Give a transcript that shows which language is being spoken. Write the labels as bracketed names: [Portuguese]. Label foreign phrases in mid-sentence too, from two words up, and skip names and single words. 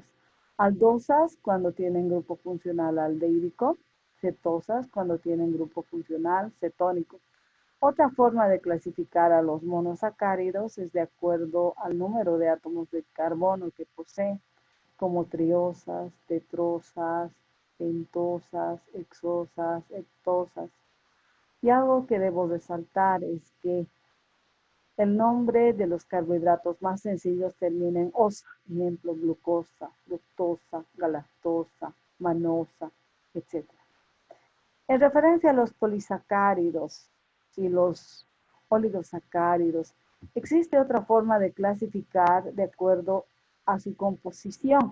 [Spanish] Aldosas cuando tienen grupo funcional aldehídico, cetosas cuando tienen grupo funcional cetónico. Otra forma de clasificar a los monosacáridos es de acuerdo al número de átomos de carbono que poseen. como triosas, tetrosas, pentosas, hexosas, heptosas. Y algo que debo resaltar es que el nombre de los carbohidratos más sencillos termina en osa, ejemplo, glucosa, fructosa, galactosa, manosa, etc. En referencia a los polisacáridos y los oligosacáridos, existe otra forma de clasificar de acuerdo a su composición.